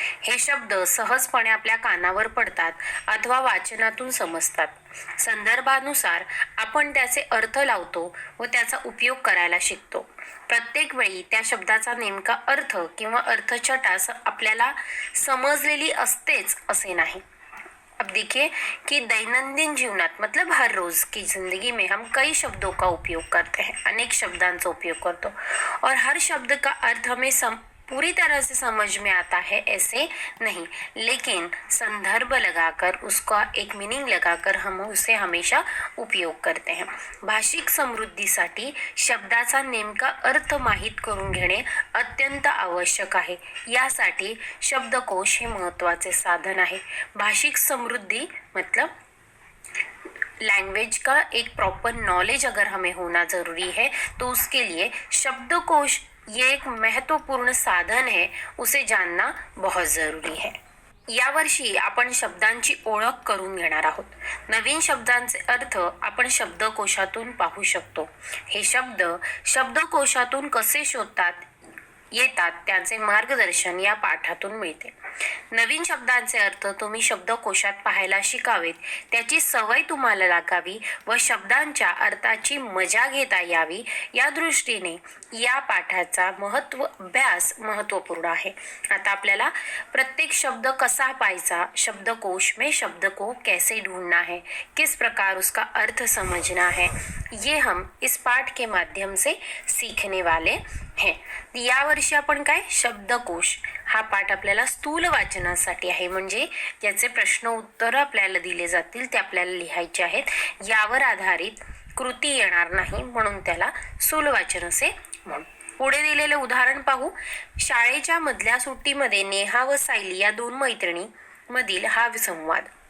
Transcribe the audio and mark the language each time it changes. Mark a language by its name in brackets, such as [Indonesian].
[Marathi] हे शब्द सहजपणे आपल्या कानावर पडतात अथवा वाचनातून समजतात. संदर्भानुसार आपण त्याचे अर्थ लावतो व त्याचा उपयोग करायला शिकतो. प्रत्येक वेळी त्या शब्दाचा नेमका अर्थ किंवा अर्थछटा आपल्याला समजलेली असतेच असे नाही. [Hindi] अब देखिए कि [Marathi] दैनंदिन जीवनात [Hindi] मतलब हर रोज की जिंदगी में हम कई शब्दों का उपयोग करते हैं, [Marathi] अनेक शब्दांचा उपयोग करतो [Hindi] और हर शब्द का अर्थ हमें पूरी तरह से समझ में आता है ऐसे नहीं, लेकिन संदर्भ लगाकर उसका एक मीनिंग लगाकर हम उसे हमेशा उपयोग करते हैं. [Marathi] भाषिक समृद्धीसाठी शब्दाचा नेमका अर्थ माहीत करून घेणे अत्यंत आवश्यक आहे. यासाठी शब्दकोश हे महत्त्वाचे साधन आहे. [Hindi] भाषिक समृद्धि मतलब लैंग्वेज का एक प्रॉपर नॉलेज अगर हमें होना जरूरी है तो उसके लिए शब्दकोश ये एक महत्वपूर्ण साधन है, उसे जानना बहुत जरूरी है. [Marathi] यावर्षी आपण शब्दांची ओळख करून घेणार आहोत. नवीन शब्दांचे अर्थ आपण शब्दकोशातून पाहू शकतो. हे शब्द शब्दकोशातून कसे शोधतात येतात त्याचे मार्गदर्शन या पाठातून मिळते. नवीन शब्दांचे अर्थ तुम्ही शब्दकोशात पाहायला शिकावेत, त्याची सवय तुम्हाला लागावी व शब्दांच्या अर्थाची मजा घेता यावी या दृष्टीने या पाठाचा अभ्यास महत्वपूर्ण आहे. आता आपल्याला प्रत्येक शब्द कसा पाहायचा, [Hindi] शब्दकोश में शब्द को कैसे ढूंढना है, किस प्रकार उसका अर्थ समझना है, ये हम इस पाठ के माध्यम से सीखने वाले हैं. [Marathi] यावर्षी आपण काय शब्दकोश हा पाठ आपल्याला स्थूल वाचनासाठी आहे, म्हणजे ज्याचे प्रश्न उत्तर आपल्याला दिले जातील ते आपल्याला लिहायचे आहेत. यावर आधारित कृती येणार नाही म्हणून त्याला स्थूल वाचन असे म्हणू. पुढे दिलेले उदाहरण पाहू. शाळेच्या मधल्या सुट्टीमध्ये नेहा व सायली या दोन मैत्रिणी मधील हा संवाद.